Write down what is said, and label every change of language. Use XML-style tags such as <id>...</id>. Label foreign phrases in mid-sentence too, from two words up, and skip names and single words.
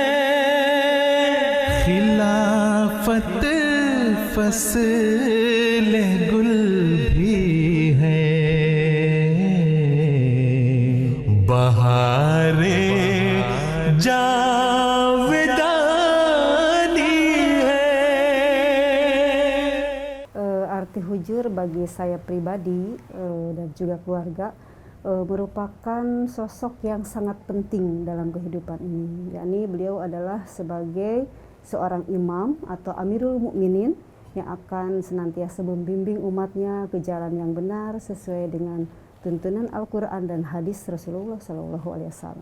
<ur>खिलाफत फसल गुल भी है, बहारे जावेदानी है.</ur> <id>Arti hujur bagi saya pribadi dan juga keluarga merupakan sosok yang sangat penting dalam kehidupan ini. Yakni beliau adalah sebagai seorang imam atau Amirul Mukminin yang akan senantiasa membimbing umatnya ke jalan yang benar sesuai dengan tuntunan Al-Quran dan hadis Rasulullah SAW.</id>